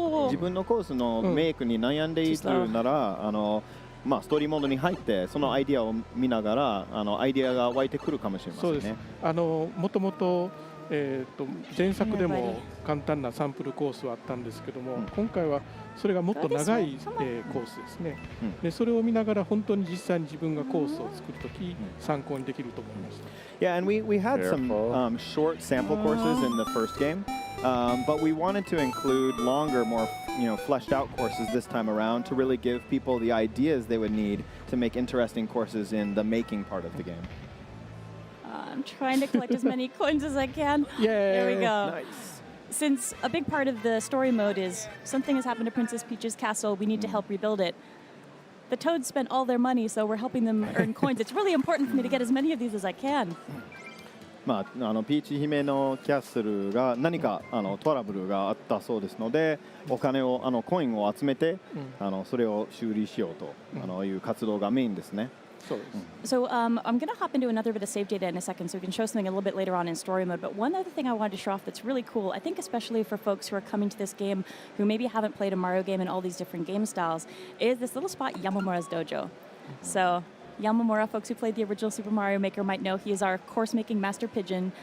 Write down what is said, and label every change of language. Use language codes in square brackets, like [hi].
[ja] 自分のコースのメイクに悩んでいるなら、ストーリーモードに入ってそのアイディアを見ながらアイディアが湧いてくるかもしれませんね。そうです。もともと前作でも簡単なサンプルコースはあったんですけども、今回はそれがもっと長い、コースですね。でそれを見ながら本当に実際に自分がコースを作るとき参考にできると思いました。 [en] Yeah, and we had some short sample courses in the first game, but we wanted to include longer, more fleshed out courses this time around to really give people the ideas they would need to make interesting courses in the making part of the game. I'm trying to collect as many coins as I can. There we go. Nice. Since a big part of the story mode is something has happened to Princess Peach's castle, we need to help rebuild it. The Toads spent all their money, so we're helping them earn coins. It's really important for me to get as many of these as I can. [ja] まあ、ピーチ姫のキャッスルが何かトラブルがあったそうですので、お金をコインを集めて、それを修理しようという活動がメインですね。 [en] So I'm going to hop into another bit of save data in a second so we can show something a little bit later on in story mode. But one other thing I wanted to show off that's really cool, I think especially for folks who are coming to this game who maybe haven't played a Mario game in all these different game styles, is this little spot, Yamamura's Dojo. So Yamamura, folks who played the original Super Mario Maker might know he is our course-making master pigeon.